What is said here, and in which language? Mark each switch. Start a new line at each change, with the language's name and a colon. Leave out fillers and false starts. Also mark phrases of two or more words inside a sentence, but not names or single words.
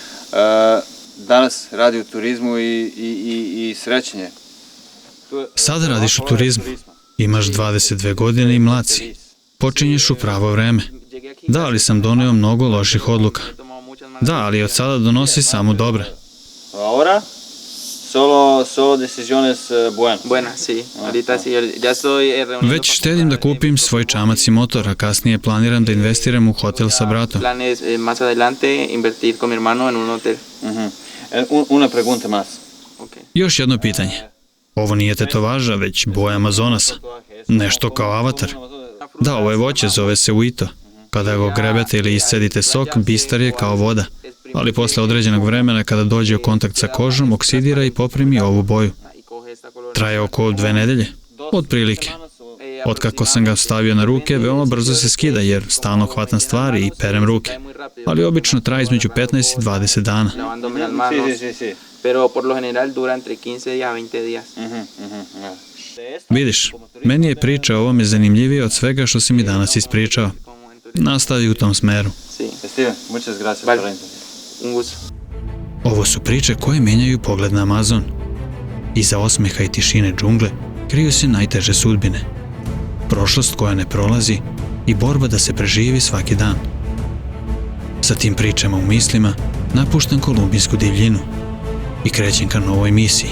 Serbian: Danas radi u turizmu i srećen je. Sada radiš u turizmu. Imaš 22 godine i mlad si. Počinješ u pravo vreme. Da, ali sam doneo mnogo loših odluka. Da, ali od sada donosi samo dobre.
Spanish: Ahora? Solo decisiones buenas. Buenas, sí. Ahorita sí, ya estoy reuniendo.
Serbian: Već štedim da kupim svoj čamac i motor, a kasnije planiram da investiram u hotel sa bratom.
Spanish: Planes más adelante invertir con mi hermano en un hotel. Una pregunta más.
Serbian: Još jedno pitanje. Ovo nije tetovaža, već boja Amazonasa. Nešto kao avatar. Da, ovo je voće, zove se uito. Kada ga ogrebete ili iscedite sok, bistar je kao voda. Ali posle određenog vremena, kada dođe u kontakt sa kožom, oksidira i poprimi ovu boju. Traje oko 2 nedelje. Otprilike. Otkako sam ga stavio na ruke, veoma brzo se skida jer stalno hvatam stvari i perem ruke. Ali obično traje između 15 i 20 dana.
Spanish: Lavándome las manos, pero por lo general dura entre 15 días a 20 días.
Serbian: Vidiš, meni je priča o ovome zanimljivija od svega što si mi danas ispričao. Nastavi u tom smeru.
Spanish: Sí, Steven, muchas gracias Vale. por la entrevista. un gusto.
Serbian: Ovo su priče koje menjaju pogled na Amazon. Iza osmeha i tišine džungle kriju se najteže sudbine. Prošlost koja ne prolazi i borba da se preživi svaki dan. Sa tim pričama u mislima napuštam kolumbijsku divljinu i krećem ka novoj misiji.